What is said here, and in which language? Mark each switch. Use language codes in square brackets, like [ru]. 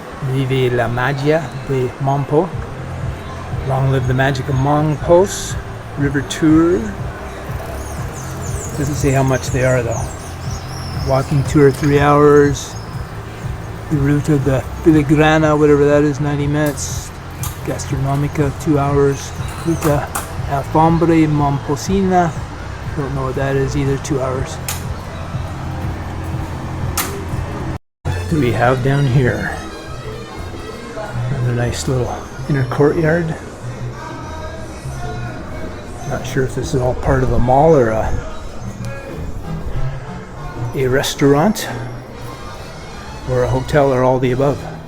[es] Vive la magia de Mompox. [en] Long live the magic of Mompox. River tour. Doesn't say how much they are though. Walking 2 or 3 hours. The route of the Filigrana, whatever that is, 90 minutes. Gastronomica, 2 hours. Ruta Alfombre Momposina. Don't know what that is either, 2 hours. What do we have down here? Another nice little inner courtyard. Not sure if this is all part of a mall or a restaurant or a hotel or all the above.